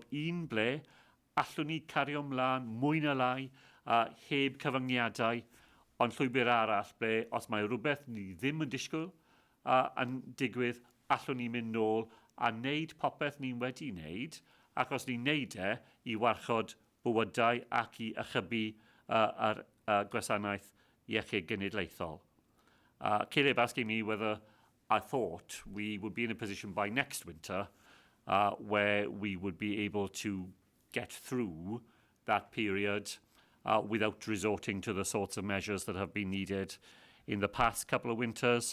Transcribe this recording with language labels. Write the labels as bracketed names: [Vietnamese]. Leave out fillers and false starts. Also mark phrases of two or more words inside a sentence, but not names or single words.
[Welsh] Un ble allwn ni cario ymlaen mwy na lai heb cyfyngiadau, ond llwybr arall ble os mae rhywbeth ni ddim yn disgwyl yn digwydd, allwn ni mynd nôl a wneud popeth ni wedi wneud, ac os ni'n wneud i warchod bywydau ac i ychybu yr gwasanaeth iechyd genedlaethol. [English] Caleb asking me whether I thought we would be in a position by next winter where we would be able to get through that period without resorting to the sorts of measures that have been needed in the past couple of winters.